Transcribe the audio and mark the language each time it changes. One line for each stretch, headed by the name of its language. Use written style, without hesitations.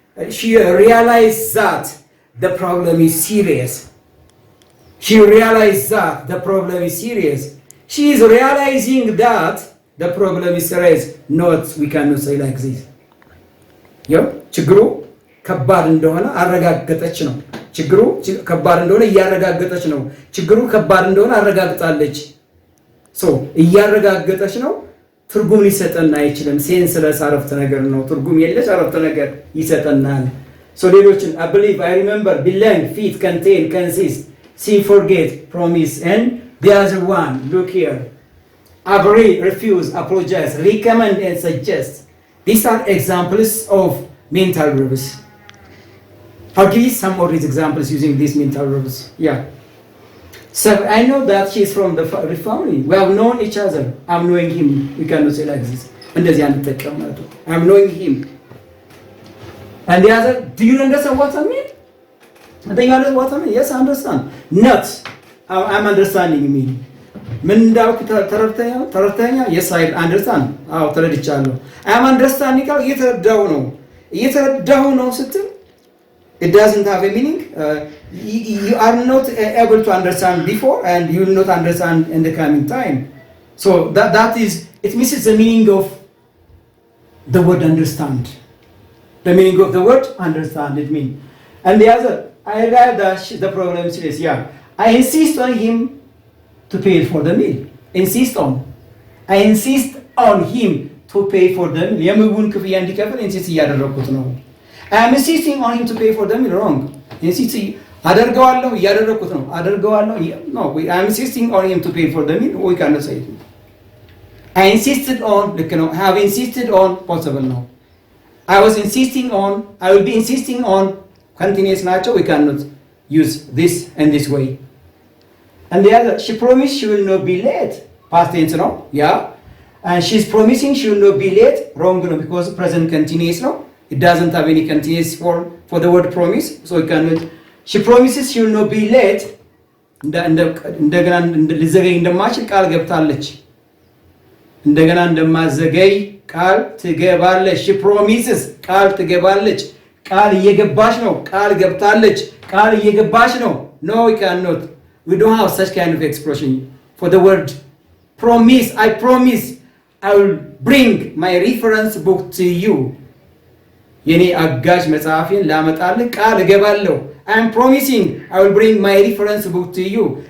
English: She realized that the problem is serious. She realized that the problem is serious. She is realizing that the problem is serious. Not, we cannot say like this.
Amharic: ችግሩ ከባድ እንደሆነ አረጋገጠች ነው። ችግሩ ከባድ እንደሆነ እያረጋገጠች ነው። ችግሩ ከባድ እንደሆነ አረጋግጣለች። እያረጋገጠች ነው። ትርጉም ሊሰጠን አይችልም። ሴንስለስ አረፍተ ነገር ነው። ትርጉም የለሽ አረፍተ ነገር ይሰጠናል። ሌሎችን
English: I believe, I remember, belong, fit, contain, consist, see, forget, promise, and the other one, look here. Agree, refuse, apologize, recommend, and suggest. These are examples of mental verbs. I'll give you some of these examples using these mental verbs. Yeah. So I know that she's from the family. We have known each other. I'm knowing him. We cannot say like this. I'm knowing him. And the other, do you understand what I mean? I think you understand what I mean? Yes, I understand. Not, I'm understanding me.
Amharic: ምን እንዳልኩ ተረድተኛ?
English: Yes, I understand.
Amharic: አዎ ተረድቻለሁ።
English: I'm understanding
Amharic: እየተረዳሁ ነው ስትል
English: it doesn't have a meaning. You are not able to understand before, and you will not understand in the coming time. So that is, it misses the meaning of the word understand. The meaning of the word understand, it means. And the other, I read the problem is, yeah, I insist on him to pay for the meal. Insist on. I insist on him to pay for the meal.
Amharic: የምግቡን ክፍያ እንዲከፍል ኢንሲስት እያደረኩት ነው።
English: I am insisting on him to pay for the meal. Wrong.
Amharic: Insist አደርገዋለሁ እያደረኩት ነው። አደርገዋለሁ.
English: No, I am insisting on him to pay for the meal. We cannot say it. I insisted on,
Amharic: ልክ ነው.
English: Have insisted on, possible ነው. I was insisting on, I will be insisting on, continuous ናቸው. We cannot use this in this way. And the other, she promised she will not be late. Past tense ነው. Yeah. And she's promising she will not be late. Wrong ነው, because present continuous ነው. It doesn't have any continuous form for the word promise. So we cannot. She promises she will not be late.
Amharic: እንደገና ልዘገይ እንደማችል ቃል ገብታለች። እንደገና እንደማዘገይ ቃል ትገባለች።
English: she promises
Amharic: ቃል ትገባለች። ቃል እየገባች ነው። ቃል ገብታለች። ቃል እየገባች ነው።
English: No, we cannot. We don't have such kind of expression for the word promise. I promise I will bring my reference book to you.
Amharic: የኔ አጋዥ መጽሐፌን ላመጣልህ ቃል እገባለሁ።
English: I am promising I will bring my reference book to you.